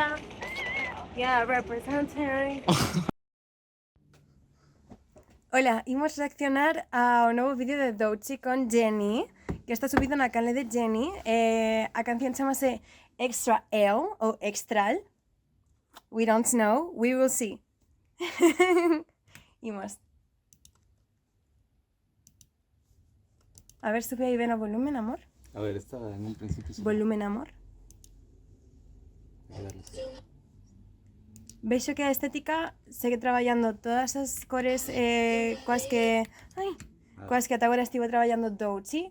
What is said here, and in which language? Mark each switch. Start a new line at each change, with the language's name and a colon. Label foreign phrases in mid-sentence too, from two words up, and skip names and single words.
Galician: Hola, imos reaccionar ao novo vídeo de Doechii con Jennie, que está subido na canle de Jennie. A canción chamase Extra L ou Extral.
English: We don't know, we will see.
Galician: Imos. A ver, sube aí ben o volumen, amor. A ver, estaba en un principio. Volumen, amor. Vexo que a estética segue traballando todas as cores coas que ata agora estivo traballando Doechii.